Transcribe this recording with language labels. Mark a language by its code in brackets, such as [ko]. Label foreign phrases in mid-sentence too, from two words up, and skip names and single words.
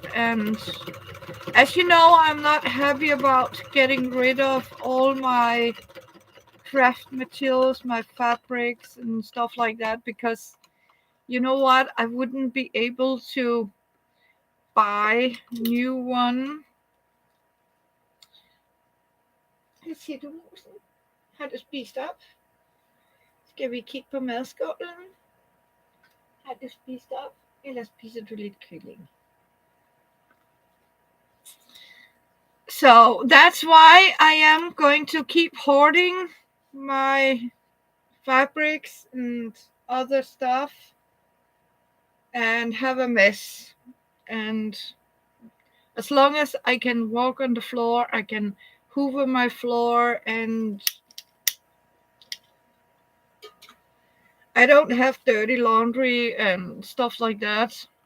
[en] And as you know, I'm not happy about getting rid of all my craft materials, my fabrics and stuff like that, because you know what? I wouldn't be able to buy new one. [da] Jeg siger du musen? Har du spist op? Skal vi kigge på madskålen? Har du spist op? Eller spiser du lidt kylling? [en] So that's why I am going to keep hoarding my fabrics and other stuff and have a mess. And as long as I can walk on the floor, I can hoover my floor, and I don't have dirty laundry and stuff like that.